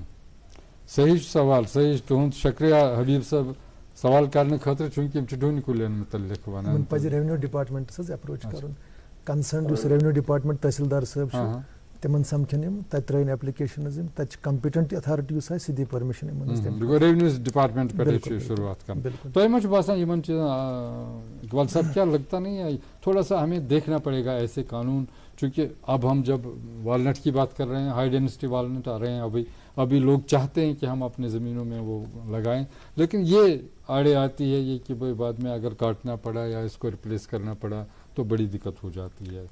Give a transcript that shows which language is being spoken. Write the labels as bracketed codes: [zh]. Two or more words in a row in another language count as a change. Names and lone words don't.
[ks] صحیح سوال صحیح تُہُنٛد شُکریہ حبیٖب صٲب سوال کرنہٕ خٲطرٕ چوٗنٛکہِ یِم چھِ ڈوٗنۍ کُلٮ۪ن مُتعلِق وَنان. یِمن پَزِ [en] revenue departments [ks] حظ ایپروچ کَرُن کَنسٲرن یُس ریونیوٗ ڈِپاٹمنٹ تحصیٖلدار صٲب چھُ تِمن سَمکھن یِم تَتہِ ترٛٲیِن ایپلِکیشن حظ یِم تَتہِ چھِ [en] competent authority [ks] یُس آسہِ سُہ دی پٔرمِشن یِمن ریونیوٗ ڈِپاٹمنٹ پٮ۪ٹھٕے چھِ شُروعات کران. تۄہہِ ما چھُ باسان یِمن چھِ [ur] اقبال صاحب کیا لگتا نہیں ہے تھوڑا سا ہمیں دیکھنا پڑے گا ایسے قانون چونکہ اب ہم جب والنٹ کی بات کر رہے ہیں [en] high density walnut [ur] آ رہے ہیں ابھی لوگ چاہتے ہیں کہ ہم اپنے زمینوں میں وہ لگائیں لیکن یہ آڑے آتی ہے یہ کہ بھائی بعد میں اگر کاٹنا پڑا یا اس کو ریپلیس کرنا پڑا تو بڑی دقت ہو جاتی ہے.